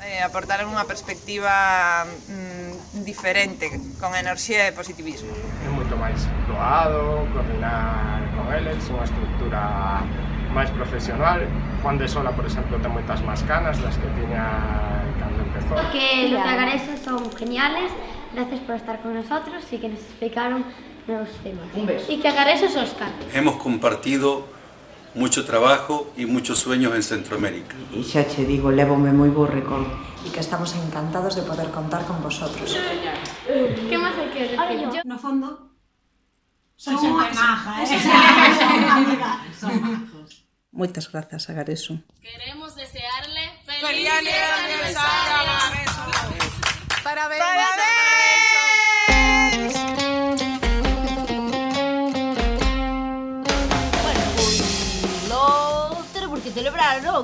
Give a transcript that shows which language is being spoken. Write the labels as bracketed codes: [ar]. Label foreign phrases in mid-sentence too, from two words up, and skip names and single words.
[gl] Aportaron unha perspectiva diferente, con enerxía e positivismo. É moito máis doado, coordinar con eles, unha estructura máis profesional. Juan de Sola, por exemplo, ten moitas máis canas das que tiña cando empezou. [es] Que los de Agareso son geniales, gracias por estar con nosotros y que nos explicaron nuevos temas. Un beso. Y que Agareso es Óscar. Hemos compartido mucho trabajo y muchos sueños en Centroamérica. [gl] E xa che digo, lévome moi bo recordo. [es] Y que estamos encantados de poder contar con vosotros. ¿Qué más hay que decir? [gl] No fondo, son moi maja, son majos. Moitas grazas, Agareso. [es] Queremos desearle ¡Feliz aniversario, Agareso! [gl] ¡Parabéns! Bueno, pois lo teremos que celebrar, non?